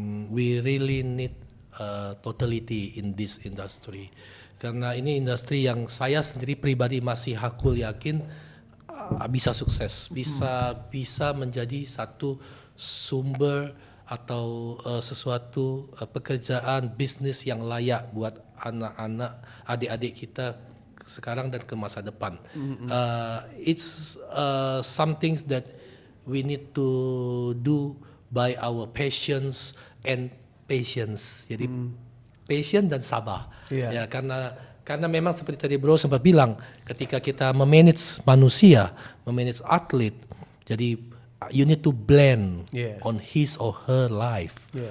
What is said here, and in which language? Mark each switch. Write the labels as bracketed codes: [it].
[en] We really need totality in this industry. [id] Karena ini industri yang saya sendiri pribadi masih hakul yakin bisa sukses, bisa menjadi satu sumber atau sesuatu pekerjaan bisnis yang layak buat anak-anak, adik-adik kita sekarang dan ke masa depan. [en] It's something that we need to do by our patience and patience. [id] Jadi patient dan sabar. Ya, karena memang seperti tadi bro sempat bilang, ketika kita memanage manusia, memanage atlet, jadi [en] you need to blend on his or her life.